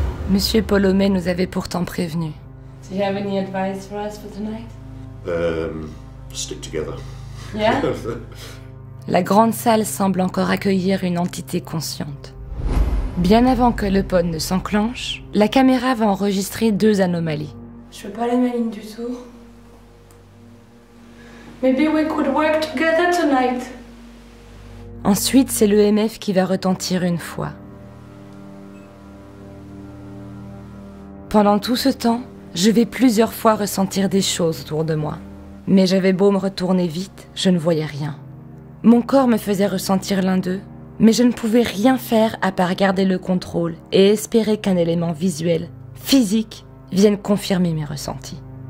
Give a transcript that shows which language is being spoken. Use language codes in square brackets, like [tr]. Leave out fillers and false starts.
[fr] Monsieur Polomé nous avait pourtant prévenus. [en] Do you have any advice for us for tonight? Stick together. Yeah? [fr] La grande salle semble encore accueillir une entité consciente. Bien avant que le pod ne s'enclenche, la caméra va enregistrer 2 anomalies. Je fais pas la maligne du tout. [en] Maybe we could work together tonight. [fr] Ensuite, c'est l'EMF qui va retentir une fois. Pendant tout ce temps, je vais plusieurs fois ressentir des choses autour de moi. Mais j'avais beau me retourner vite, je ne voyais rien. Mon corps me faisait ressentir l'un d'eux, mais je ne pouvais rien faire à part garder le contrôle et espérer qu'un élément visuel, physique, vienne confirmer mes ressentis.